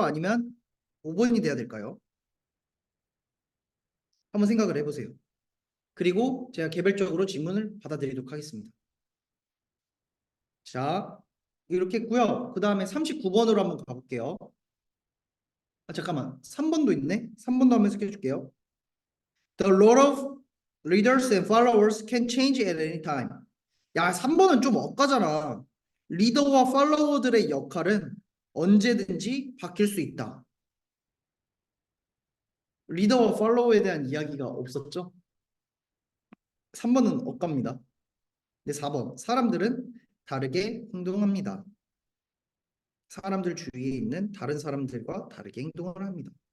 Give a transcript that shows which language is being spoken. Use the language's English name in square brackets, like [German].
[Korean] 아니면 5번이 돼야 될까요? 한번 생각을 해보세요. 그리고 제가 개별적으로 질문을 받아드리도록 하겠습니다. 자, 이렇게 했고요. 그 다음에 39번으로 한번 가볼게요. 아, 잠깐만. 3번도 있네. 3번도 한번 해줄게요. [English] The role of leaders and followers can change at any time. [Korean] 야, 3번은 좀 엇가잖아. 리더와 팔로워들의 역할은 언제든지 바뀔 수 있다. 리더와 팔로워에 대한 이야기가 없었죠? 3번은 엇갑니다. 네, 4번. 사람들은 다르게 행동합니다. 사람들 주위에 있는 다른 사람들과 다르게 행동을 합니다.